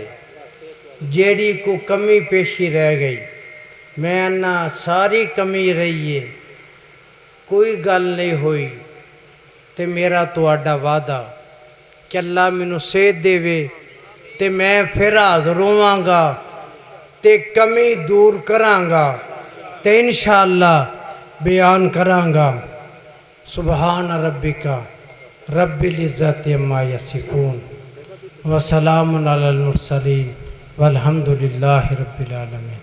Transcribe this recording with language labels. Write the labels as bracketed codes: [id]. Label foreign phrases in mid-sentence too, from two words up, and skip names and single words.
[pa] جیہڑی کو کمی پیشی رہ گئی، میں نا ساری کمی رہی ہے، کوئی گل نہیں ہوئی، تے میرا تہاڈا وعدہ کہ اللہ مینوں صحت دیوے تے میں فیر حاضر ہوواں گا تے کمی دور کراں گا تے انشاءاللہ بیان کراں گا. [ar] سبحان ربك رب العزة عما يصفون وسلام على المرسلين والحمد لله رب العالمين.